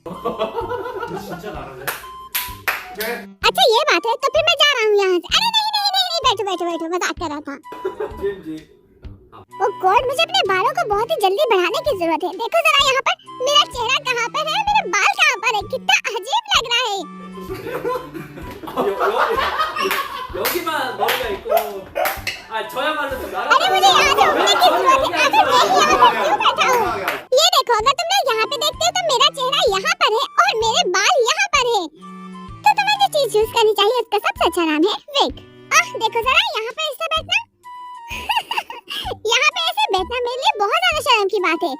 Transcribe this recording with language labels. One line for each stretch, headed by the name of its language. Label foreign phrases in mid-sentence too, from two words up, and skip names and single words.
Hindi: अच्छा ये बात है, तो फिर मैं जा रहा हूँ यहाँ से। अरे नहीं, बैठो बैठो बैठो, मजाक कर रहा था।
English: oh God,
Hindi: मुझे अपने बालों को बहुत ही जल्दी बढ़ाने की जरूरत है। देखो जरा यहाँ पर मेरा चेहरा कहाँ पर है, मेरे बाल कहाँ पर है, कितना अजीब लग रहा है।
Korean: 여기만 머리가 있고 저야말로 좀 나랑
Hindi: अरे मुझे यहाँ से उठने की जरूरत है। आखिर मैं यहाँ पर क्यों बैठा हूँ? ये देखो, अगर तुम लोग यहाँ पे देखते हो तो मेरा चेहरा यहाँ पर है और मेरे बाल यहाँ पर है। तो तुम्हें जो चीज यूज करनी चाहिए उसका सबसे अच्छा नाम है विग। देखो जरा यहाँ पे ऐसे बैठना। यहाँ पे ऐसे बैठना मेरे लिए बहुत ज्यादा शर्म की बात है।